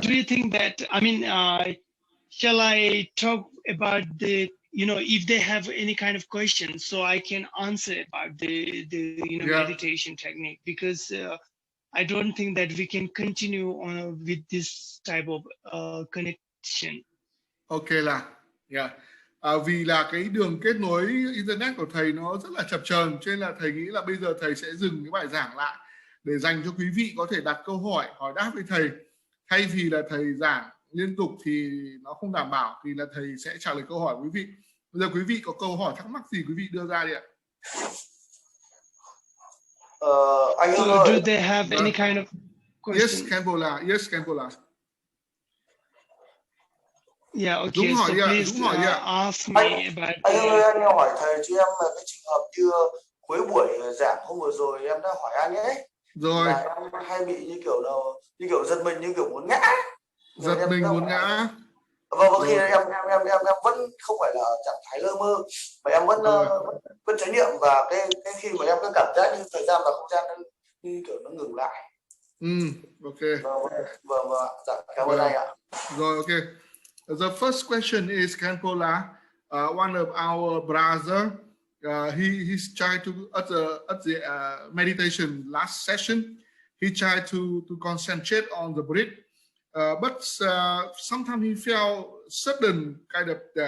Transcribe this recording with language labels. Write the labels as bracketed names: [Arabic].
[English] do you think that, shall I talk about if they have any kind of questions, so I can answer about the meditation technique, because I don't think that we can continue on with this type of connection. Ok là, yeah. [Vietnamese] Vì là cái đường kết nối internet của thầy nó rất là chập chờn, cho nên là thầy nghĩ là bây giờ thầy sẽ dừng cái bài giảng lại để dành cho quý vị có thể đặt câu hỏi đáp với thầy. Thay vì là thầy giảng liên tục thì nó không đảm bảo, thì là thầy sẽ trả lời câu hỏi quý vị. Bây giờ quý vị có câu hỏi thắc mắc gì quý vị đưa ra đi ạ. Anh Hưng ơi. [English] Do they have any kind of question? Yes, Khenpo La. Yes, Khenpo La. Yeah, okay. So please ask me about. [Vietnamese] Anh ơi, anh hỏi thầy cho em là cái trường hợp như cuối buổi giảng hôm vừa rồi em đã hỏi anh ấy. Rồi. Là em hay bị như kiểu giật mình, như kiểu muốn ngã. Giật mình muốn ngã. Và khi em vẫn không phải là trạng thái lơ mơ, mà em vẫn chánh niệm, và cái khi mà em cứ cảm giác như thời gian và không gian như kiểu nó ngừng lại. Ok. Dạ, cảm ơn anh ạ. Rồi, ok. [English] The first question is Khenpo La, one of our brother. He's tried to at the meditation last session. He tried to concentrate on the breath, but sometimes he felt sudden kind of.